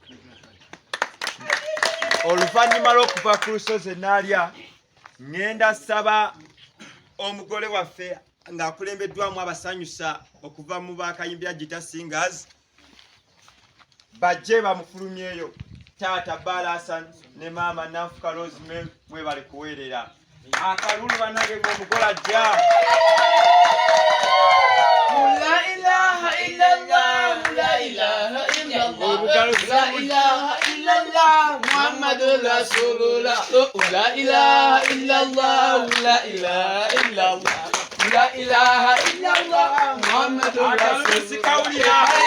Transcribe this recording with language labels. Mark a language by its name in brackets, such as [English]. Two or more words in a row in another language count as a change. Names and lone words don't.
[Ganda] Oluvannyuma lw'okuva ku lusozi Enaalya ngenda saba omugole waffe ng'akulembeddwamu abasanyusa okuva mu bakayimbira Gita Singers bajje bamufulumyeyo taata Balasan ne maama Nanfuka Rosemary mwebale kuweerera akalulu bannange ng'omugole ajja. [Arabic] لا إله إلا الله، لا إله إلا الله، لا إله إلا الله، محمد رسول الله. لا إله إلا الله، لا إله إلا الله، لا إله إلا الله، محمد رسول الله.